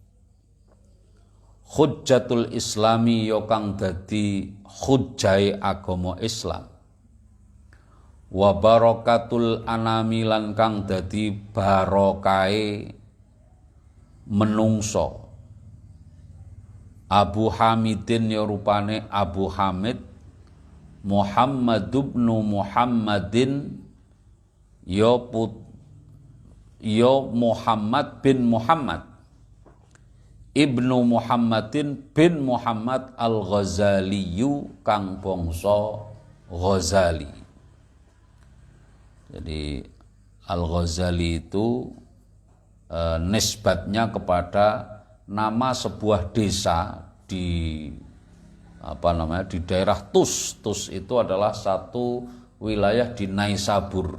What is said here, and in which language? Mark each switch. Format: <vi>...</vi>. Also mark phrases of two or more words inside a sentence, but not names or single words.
<ar>حجة الإسلام</ar> <jv>ya kang dadi hujjai agama Islam,</jv> <ar>وبركة الأنام</ar> <jv>lan kang dadi barokahe menungso. Abu Hamidin ya rupane Abu Hamid, Muhammad ibnu Muhammadin ya Muhammad bin Muhammad ibnu Muhammadin bin Muhammad al-Ghazaliyu kang bangsa Ghazali.</jv> <id>Jadi al-Ghazali itu nisbatnya kepada nama sebuah desa di di daerah Tus. Tus itu adalah satu wilayah di Naisabur.</id>